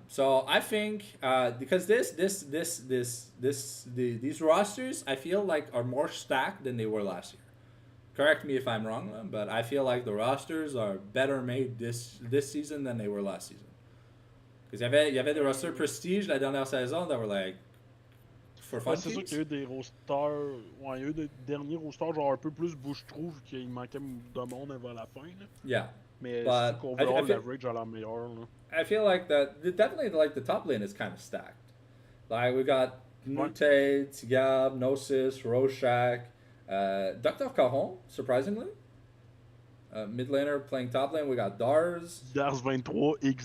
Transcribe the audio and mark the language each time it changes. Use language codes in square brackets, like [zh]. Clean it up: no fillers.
[en] So I think because these rosters, I feel like, are more stacked than they were last year. Correct me if I'm wrong, but I feel like the rosters are better made this season than they were last season. [fr] Because il y avait des rosters prestige la dernière saison [en] that were like for fun. [fr] C'est sûr qu'il y a eu des rosters. Ouais, il y a eu des derniers rosters genre un peu plus bouche-trou vu qu'il manquait de monde avant la fin. Là. [en] Yeah. [fr] Mais c'est sûr qu'overall, l'average a l'air meilleur. Là. [en] I feel like that definitely, like, the top lane is kind of stacked. Like, we got Nute, Tigab, Gnosis, Rorschach, Dr. Caron, surprisingly. Mid laner playing top lane, we got Dars. Dars 23 XD.